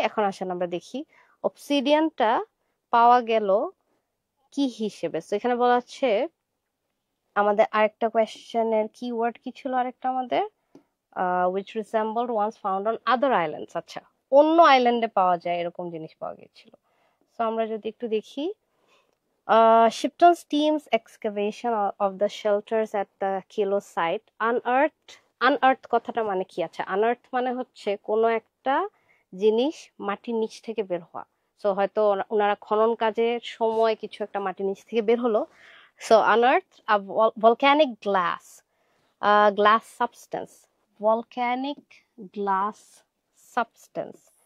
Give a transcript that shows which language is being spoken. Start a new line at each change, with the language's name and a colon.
Bangla: এখন আসেন আমরা দেখি অবসিডিয়ানটা পাওয়া গেল কি হিসেবে। তো এখানে বলা হচ্ছে আমাদের আরেকটা কোয়েশ্চেনের কিওয়ার্ড কি ছিল আরেকটা আমাদের,
English: which resembled once found on other islands।
Bangla: আচ্ছা, অন্য আইল্যান্ডে পাওয়া যায় এরকম জিনিস পাওয়া গিয়েছিল। তো আমরা যদি একটু দেখি,
English: Shipton's team's excavation of the shelters at the Kilo site unearthed
Bangla: কথাটা মানে কি? আচ্ছা, unearth মানে হচ্ছে কোনো একটা জিনিস মাটির নিচ থেকে বের হওয়া। সো হয়তো ওনারা খনন কাজের সময় কিছু একটা মাটির নিচ থেকে বের হলো। So
English: unearthed a volcanic glass substance, volcanic glass substance।